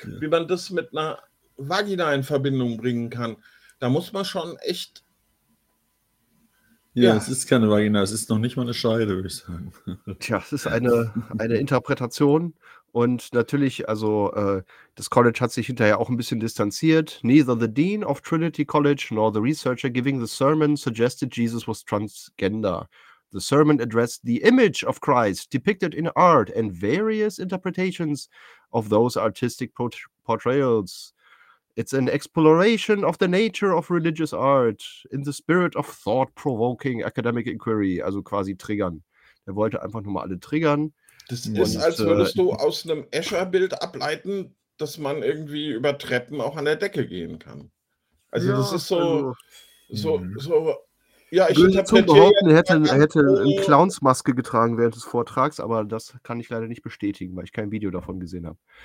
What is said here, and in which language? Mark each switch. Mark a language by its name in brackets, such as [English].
[German] Wie man das mit einer Vagina in Verbindung bringen kann, da muss man schon echt, Ja, es ja. ist keine Vagina, es ist noch nicht mal eine Scheide, würde ich sagen. Tja, es ist eine Interpretation und natürlich, also das College hat sich hinterher auch ein bisschen distanziert. [English] Neither the Dean of Trinity College nor the researcher giving the sermon suggested Jesus was transgender. The sermon addressed the image of Christ depicted in art and various interpretations of those artistic portrayals. It's an exploration of the nature of religious art in the spirit of thought-provoking academic inquiry, [German] also quasi triggern. Er wollte einfach nur mal alle triggern. Das ist, Und als würdest du aus einem Escher-Bild ableiten, dass man irgendwie über Treppen auch an der Decke gehen kann. Also das ja, ist also. so Ja, ich behaupten, er hätte eine Clownsmaske getragen während des Vortrags, aber das kann ich leider nicht bestätigen, weil ich kein Video davon gesehen habe.